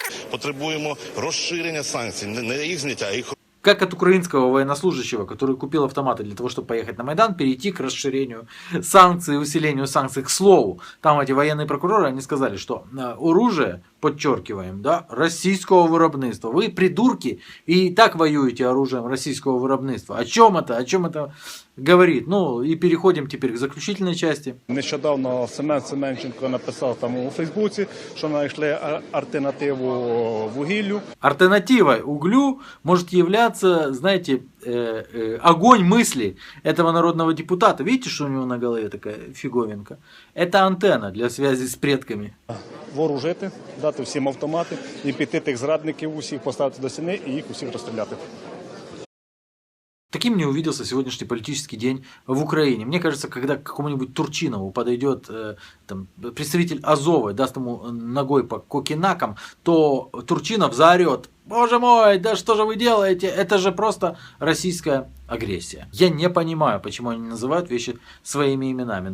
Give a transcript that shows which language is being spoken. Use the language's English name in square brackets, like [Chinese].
[Ukrainian] Потребуємо розширення санкцій, не їх зняття, а їх... [Russian] Как от украинского военнослужащего, который купил автоматы для того, чтобы поехать на Майдан, перейти к расширению санкций, усилению санкций. К слову, там эти военные прокуроры, они сказали, что оружие, подчеркиваем, да, российского виробництва. Вы придурки и так воюете оружием российского виробництва. О чем это говорит? Ну и переходим теперь к заключительной части. [Ukrainian] Нещодавно Семен Семенченко написав там у Фейсбуці, що знайшли альтернативу вугіллю. [Russian] Альтернативой углю может являться, знаете, огонь мысли этого народного депутата. Видите, что у него на голове такая фиговинка? Это антенна для связи с предками. [Ukrainian] Вооружити, дати всім автомати і піти тих зрадників усіх поставити до стіни і їх усіх розстріляти. [Russian] Таким мне увиделся сегодняшний политический день в Украине. Мне кажется, когда к какому-нибудь Турчинову подойдет там, представитель Азова и даст ему ногой по кокинакам, то Турчинов заорет: «Боже мой, да что же вы делаете? Это же просто российская агрессия». Я не понимаю, почему они называют вещи своими именами.